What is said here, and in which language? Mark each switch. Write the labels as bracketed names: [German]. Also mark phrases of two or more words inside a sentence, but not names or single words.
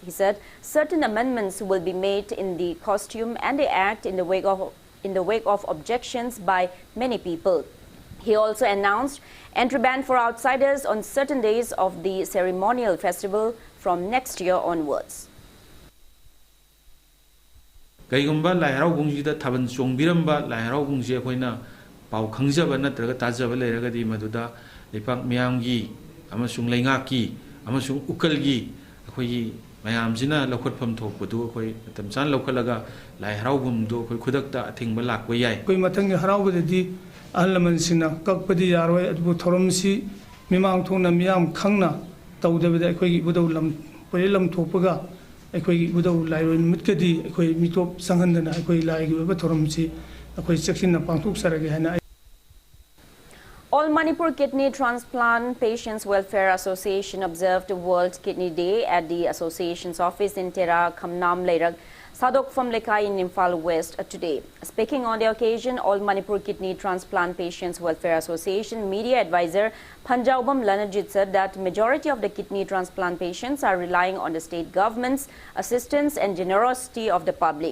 [English] He said certain amendments will be made in the costume and the act in the wake of objections by many people. He also announced entry ban for outsiders on certain days of the ceremonial festival from next year onwards. [Manipuri] Kaigumba lai harau bungji da thaban chongbiramba lai harau bungji akhoina pau khangjaba natraga tajaba leiraga di maduda lepak miyamgi amasung leingaki amasung ukalgi akhoi mayamjina lokhotpham thokpadu akhoi tamchan lokhalaga lai harau bumdo akhoi khudakta athingba lakwa yai koi mathang harau badi ahalaman sina kakpadi yaroi adu thoromsi mimang thona miyam khangna tawdabada akhoi budau lam porilam thopaga akhoi budau lairon mutkadi akhoi mitop sanghandana akhoi laigi ba thoromsi akhoi section pangthuk sarage hana. [English] All Manipur Kidney Transplant Patients Welfare Association observed World Kidney Day at the association's office in Tera Khamnam Leirak, Sadok from Lekai in Imphal West today. Speaking on the occasion, All Manipur Kidney Transplant Patients Welfare Association media advisor Panjaubam Lanajit said that majority of the kidney transplant patients are relying on the state government's assistance and generosity of the public.